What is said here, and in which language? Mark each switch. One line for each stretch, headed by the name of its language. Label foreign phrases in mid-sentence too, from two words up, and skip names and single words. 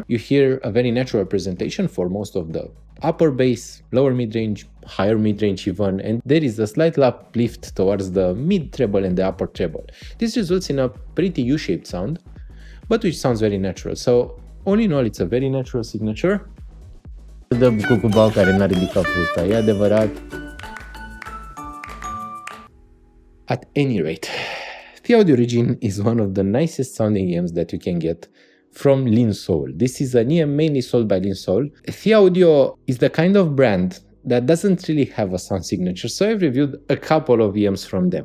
English: You hear a very natural presentation for most of the upper bass, lower mid-range, higher mid-range even, and there is a slight uplift towards the mid-treble and the upper treble. This results in a pretty U-shaped sound, but which sounds very natural. So all in all, it's a very natural signature.
Romanian: Dă cucubau care n-a ridicat fusta, e adevărat.
English: At any rate, ThieAudio origin is one of the nicest sounding EMs that you can get from Lean Soul. This is an EM mainly sold by Lean Soul. ThieAudio is the kind of brand that doesn't really have a sound signature, so I've reviewed a couple of EMs from them.